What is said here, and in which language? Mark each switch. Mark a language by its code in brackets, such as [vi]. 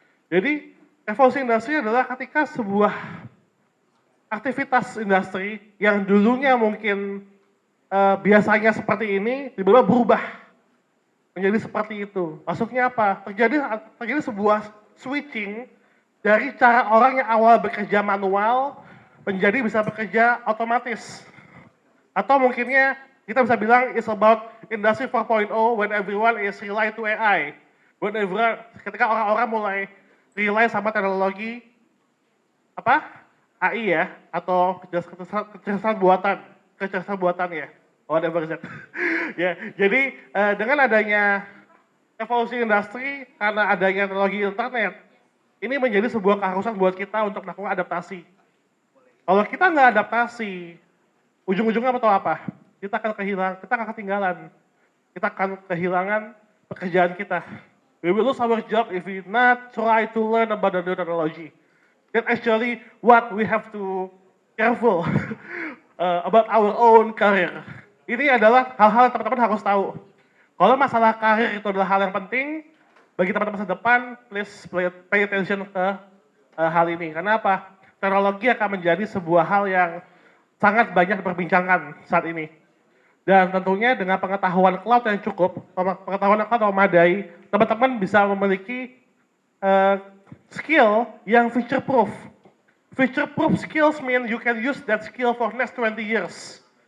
[id] Jadi revolusi industri adalah ketika sebuah aktivitas industri yang dulunya mungkin biasanya seperti ini tiba-tiba berubah menjadi seperti itu. Maksudnya apa? Terjadi sebuah switching dari cara orang yang awal bekerja manual menjadi bisa bekerja otomatis. Atau mungkinnya kita bisa bilang [en] it's about industry 4.0 when everyone is rely to AI. [id] Ketika orang-orang mulai rely sama teknologi AI ya, atau kecerdasan buatan ya, [en] whatever that. [id] Ya, jadi dengan adanya evolusi industri karena adanya teknologi internet, ini menjadi sebuah keharusan buat kita untuk melakukan adaptasi. Kalau kita nggak adaptasi, ujung-ujungnya apa? Kita akan ketinggalan. Kita akan kehilangan pekerjaan kita. [en] We will lose our job if we not try to learn about the new technology. That's actually what we have to careful about our own career. [id] Ini adalah hal-hal yang teman-teman harus tahu. Kalau masalah karir itu adalah hal yang penting, bagi teman-teman masa depan, [en] please pay attention [id] ke hal ini. Karena apa? Teknologi akan menjadi sebuah hal yang sangat banyak diperbincangkan saat ini. Dan tentunya dengan pengetahuan cloud yang cukup, pengetahuan cloud yang memadai, teman-teman bisa memiliki skill yang feature proof. [en] Feature proof skills mean you can use that skill for next 20 years.